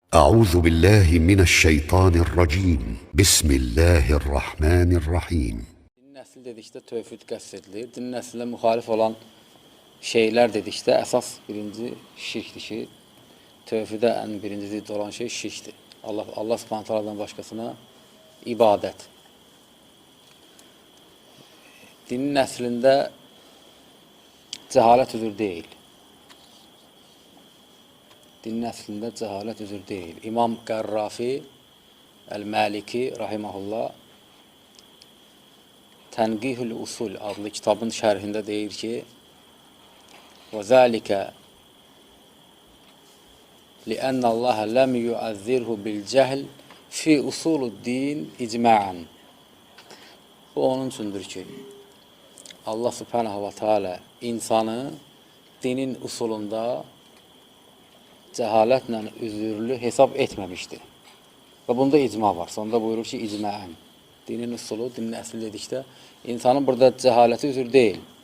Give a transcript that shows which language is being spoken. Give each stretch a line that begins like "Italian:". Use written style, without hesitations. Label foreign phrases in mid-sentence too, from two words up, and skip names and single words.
Arabic: أعوذ بالله من الشيطان الرجيم بسم الله الرحمن الرحيم.
Azerbaijani: Din nəsli dedikdə tövhid qəsd edilir. Din nəslinə müxalif olan şeylər dedikdə əsas birinci şirkdir ki, tövhidə ən birinci zidd olan şey şirkdir. Allah Subhanahu taala'dan başqasına ibadət. Dinin nəslində cəhalət üzür deyil. Dinin əslində cəhalət üzür deyil. İmam Qərrafi Əl-Maliki rahiməhullah Tənqihül Usul adlı kitabın şərhində deyir ki,
Arabic: وَذَٰلِكَ لِأَنَّ اللّٰهَ لَمْ يُعَذِّرْهُ بِالْجَهْلِ فِي أُصُولُ الدِّينِ إِجْمَاعًا.
Azerbaijani: Bu onun üçündür ki, Allah
Arabic: سبحانه وتعالى
Azerbaijani: insanı dinin usulunda cəhalətlə üzürlü hesab etməmişdir. Və bunda icma var. Sonda buyurur ki, icmaən. Dinin usulu, dinin əsli dedikdə, insanın burada cəhaləti üzür deyil.